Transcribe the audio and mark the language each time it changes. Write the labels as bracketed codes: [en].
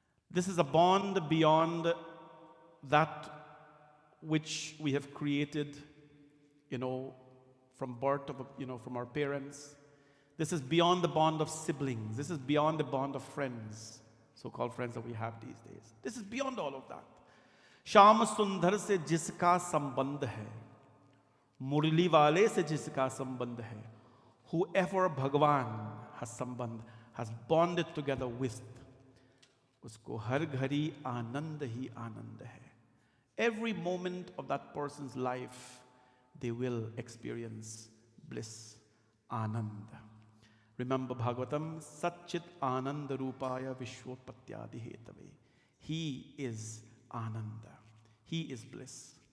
[en] This is a bond beyond that which we have created, from birth of, from our parents. This is beyond the bond of siblings. This is beyond the bond of friends, so-called friends that we have these days. This is beyond all of that. [hi] Shyam सुंदर से जिसका संबंध है, मुरली वाले से जिसका संबंध है, [en] whoever Bhagwan has sambandh, has bonded together with, [hi] उसको हर घड़ी आनंद ही आनंद है. [en] Every moment of that person's life, they will experience bliss, anand. Remember [sa] Bhagavatam, Satchit Ananda Rupaya Vishwopatyadi Hetave. [en] He is Ananda. He is bliss.